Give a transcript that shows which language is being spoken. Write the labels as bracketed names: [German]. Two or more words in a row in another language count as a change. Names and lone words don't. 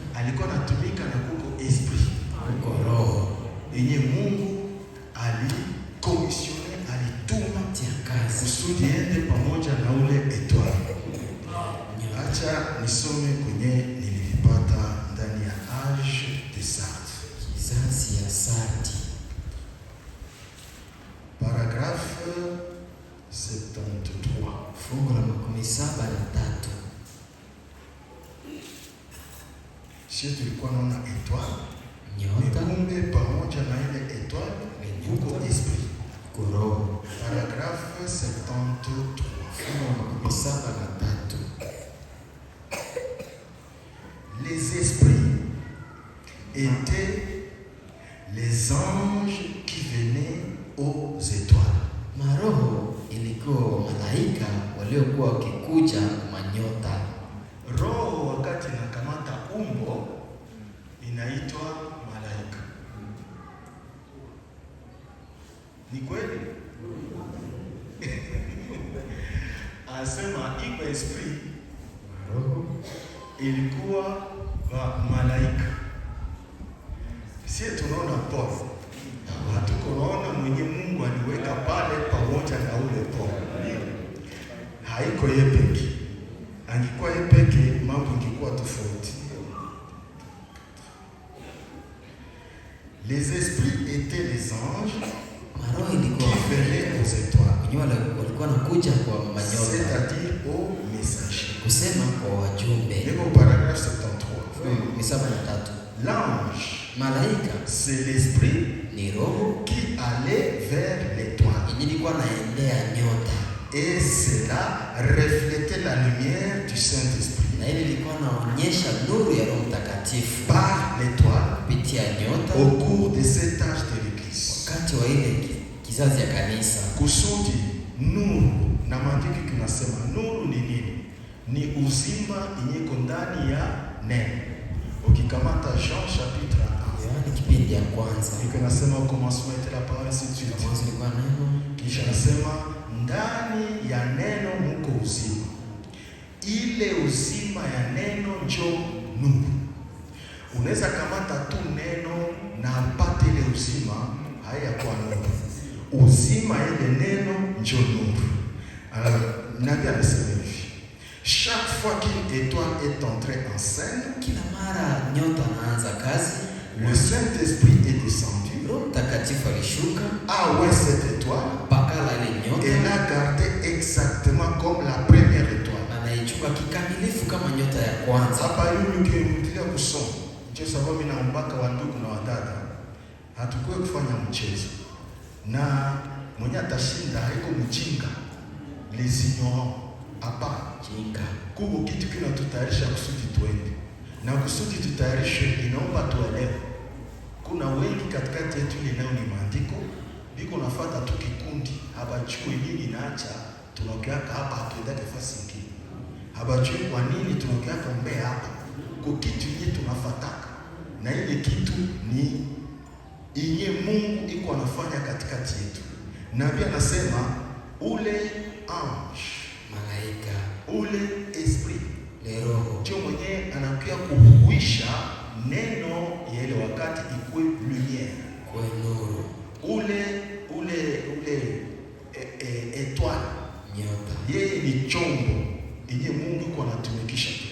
[Swahili] alikuwa anatumika na kuko esprit, kuko roho yenye Mungu alikomisione, alituma tia kazi kusudi ende pamoja na ule étoile. Acha nisome kwenye nilipata ndani ya [French] âge de Sardes. [Swahili] kizazi ya Sardi. [French] Paragraphe 73. [Swahili] Fungu la 73. Sisi tulikuwa naona étoile, Nyota kumbe pamoja na ile étoile kuko esprit. kuroho. [French] Paragraphe 73. [Swahili] Fungu la 73. [French] Les esprits étaient les anges qui venaient aux étoiles. [Swahili] Maroho ilikuwa malaika waliokuwa wakikuja manyota. Roho wakati inakamata umbo inaitwa malaika. Ni kweli? Asema iko esprit Maroho ilikuwa malaika. Sisi tunaona Paul. Hatukuona mwenye Mungu aliweka pale pamoja na ule Paul. Haiko yeye peke. Angekuwa yeye peke mambo ingekuwa tofauti. [French] Les esprits étaient les anges [Swahili] maroho [French] qui [Swahili] ilikuwa [French] venaient aux étoiles. [Swahili] wenyewe walikuwa nakuja kwa manyota, [French] C'est-à-dire aux messagers. [Swahili] kusema kwa wajumbe. [French] Et au paragraphe 73. 73. L'ange, [Swahili] Malaika [French] c'est l'esprit [Swahili] ni roho [French] qui allait vers l'étoile. [Swahili] yenye ilikuwa naendea nyota, [French] Et cela reflétait la lumière du Saint-Esprit [Swahili] na ile ilikuwa naonyesha nuru ya Roho Mtakatifu [French] par l'étoile [Swahili] kupitia nyota [French] au cours de cet âge de l'Église. [Swahili] wakati wa ile kizazi ya kanisa. Kusudi nuru, na maandiko kinasema nuru ni nini? Ni uzima inyeko ndani ya neno. Ukikamata Jean chapitre 1, Yohana kipindi ya kwanza, iko nasema [French] au commencement était la parole, ainsi de suite. [Swahili] mwanzo ilikuwa neno, Kisha nasema ndani ya neno muko uzima. Ile uzima ya neno njo nuru. Unaweza kamata tu neno na upate ile uzima, hayakuwa nuru. Uzima ile neno njo nuru. Alors, Nabii anasema hivi. [French] Chaque fois qu'une étoile est entrée en scène, [Swahili] kila mara nyota anaanza kazi, [French] le Saint-Esprit est descendu, [Swahili] Roho Mtakatifu alishuka [French] a oint cette étoile [Swahili] pakala ile [French] et [Swahili] nyota, [French] l'a gardée exactement comme la première étoile. [Swahili] anaichukua kikamilifu kama nyota ya kwanza. Hapa yule ukirudia kusoma, ndio sababu mimi naombaka wa ndugu na wadada, hatukuwe kufanya mchezo. Na mwenye atashinda haiko mjinga, les ignorants. Hapa Jinga kuko kitu kinatutayarisha kusudi tuende. Na kusudi tutayarishe inaomba tuelewe. Kuna wengi katikati yetu ile leo ni maandiko, biko nafuata tu kikundi, habajui nini naacha, tunakiaka hapa hatuendake fasi nyingine. Habajui kwa nini tunakiaka mbele hapa. Kwa kitu yenye tunafataka. Na ile kitu ni inye Mungu iko anafanya katikati yetu. Nabii anasema ule ange, malaika ule esprit le roho ndio mwenye anakuja kuhuisha neno ya ile wakati ikuwe lumiere. kwa nuru, Ule étoile nyota yeye ni chombo yenye Mungu iko anatumikisha tu.